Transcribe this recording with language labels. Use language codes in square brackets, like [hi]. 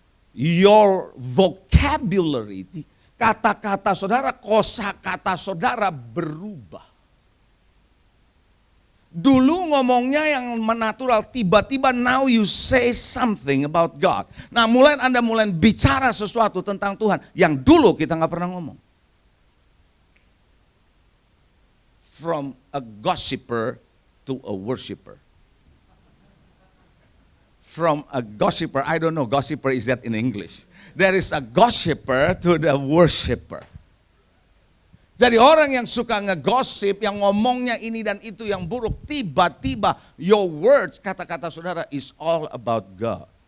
[en] Your vocabulary, [id] kata-kata saudara, kosakata saudara berubah. Dulu ngomongnya yang menatural, tiba-tiba [en] now you say something about God. [id] Nah Anda mulai bicara sesuatu tentang Tuhan yang dulu kita nggak pernah ngomong. [en] From a gossiper to a worshipper. From a gossiper, I don't know, gossiper is that in English. There is a gossiper to the worshipper. [id] Jadi orang yang suka ngegosip, yang ngomongnya ini dan itu yang buruk, tiba-tiba [en] your words, [id] kata-kata saudara [en] is all about God.